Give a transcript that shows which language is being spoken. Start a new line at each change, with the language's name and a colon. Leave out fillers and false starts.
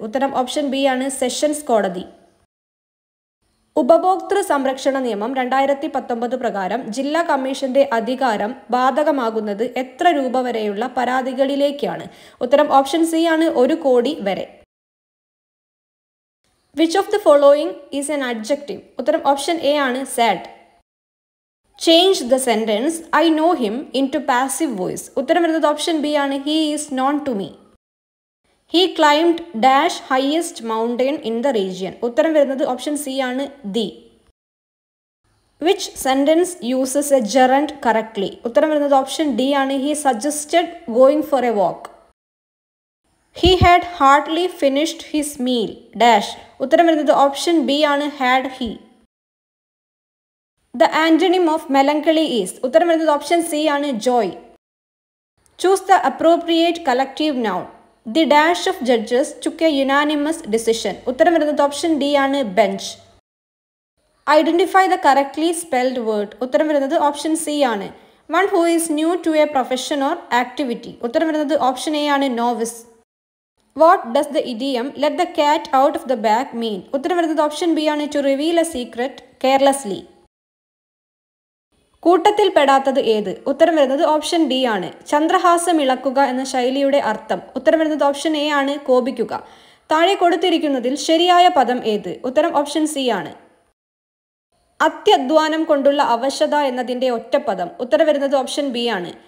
Malayalam: ഉത്തരം option B ആണ്. Sessions കോടതി. ഉപഭോക്തൃ സംരക്ഷണ നിയമം 2019 പ്രകാരം ജില്ലാ കമ്മീഷന്റെ അധികാരം ബാധകമാകുന്നത് എത്ര രൂപ വരെയുള്ള പരാതികളിലേക്കാണ്? ഉത്തരം ഓപ്ഷൻ സി ആണ്. 1 കോടി വരെ.
English: Which of the following is an adjective?
Malayalam: ഉത്തരം ഓപ്ഷൻ എ ആണ്.
English: Sad. Change the sentence I know him into passive voice.
Malayalam: ഉത്തരം വരുന്നത് ഓപ്ഷൻ ബി ആണ്.
English: He is known to me. He climbed dash highest mountain in the region.
Malayalam: ഉത്തരം വരുന്നത് option C ആണ്. The.
English: Which sentence uses a gerund correctly?
Malayalam: ഉത്തരം വരുന്നത് option D ആണ്.
English: He suggested going for a walk. He had hardly finished his meal dash.
Malayalam: ഉത്തരം വരുന്നത് option B ആണ്.
English: had he. The antonym of melancholy is?
Malayalam: ഉത്തരം വരുന്നത് option C ആണ്. joy.
English: Choose the appropriate collective noun. The dash of judges took a unanimous decision.
Malayalam: ഉത്തരം വരുന്നത് option D ആണ്. Bench.
English: Identify the correctly spelled word.
Malayalam: ഉത്തരം വരുന്നത് option C ആണ്.
English: One who is new to a profession or activity.
Malayalam: ഉത്തരം വരുന്നത് option A ആണ്.
English: Novice. What does the idiom let the cat out of the bag mean?
Malayalam: ഉത്തരം വരുന്നത് option B ആണ്.
English: To reveal a secret carelessly.
Malayalam: കൂട്ടത്തിൽ പെടാത്തത് ഏത്? ഉത്തരം വരുന്നത് ഓപ്ഷൻ ഡി ആണ്. ചന്ദ്രഹാസം ഇളക്കുക എന്ന ശൈലിയുടെ അർത്ഥം? ഉത്തരം വരുന്നത് ഓപ്ഷൻ എ ആണ്. കോപിക്കുക. താഴെ കൊടുത്തിരിക്കുന്നതിൽ ശരിയായ പദം ഏത്? ഉത്തരം ഓപ്ഷൻ സി ആണ്. അത്യധ്വാനം കൊണ്ടുള്ള അവശത എന്നതിന്റെ ഒറ്റപ്പദം? ഉത്തരം വരുന്നത് ഓപ്ഷൻ ബി ആണ്.